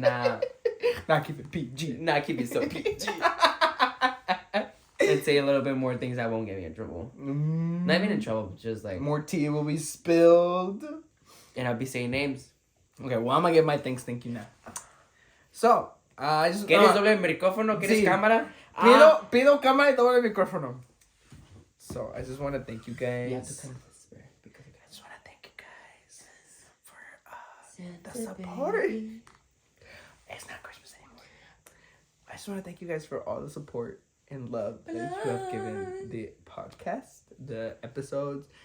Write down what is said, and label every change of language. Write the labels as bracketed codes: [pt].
[en] not keep it PG, not keep it so PG, and say a little bit more things that won't get me in trouble. Not even in trouble, but just like more tea will be spilled, and I'll be saying names. Okay, well, I'm gonna give my thank you now. So, I just... [es] ¿Quieres doble micrófono? ¿Quieres cámara? Pido cámara y doble micrófono. [en] So, I just want to thank you guys. You have to kind of whisper, because I just want to thank you guys for the support. It's not Christmas anymore. I just want to thank you guys for all the support and love that you have given the podcast, the episodes.